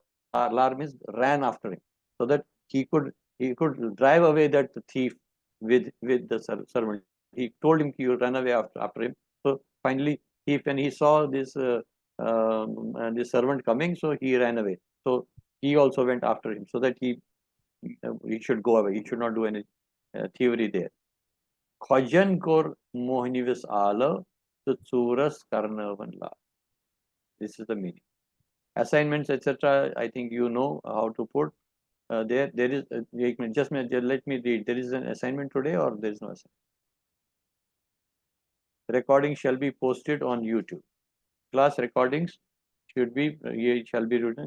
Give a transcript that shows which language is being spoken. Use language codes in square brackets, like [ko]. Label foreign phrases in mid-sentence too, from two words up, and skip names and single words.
[en] Lar means ran after him, so that he could drive away that thief with the servant. He told him he would run away after him. So finally, when he saw this this servant coming, so he ran away. So he also went after him, so that he should go away. He should not do any thievery there. [ks] Khojan kor mohnivis ala tutsuras karnavan la. [en] This is the meaning. Assignments, etc. I think you know how to put. There is just let me read. There is an assignment today, or there is no assignment. Recording shall be posted on YouTube. Class recordings shall be written.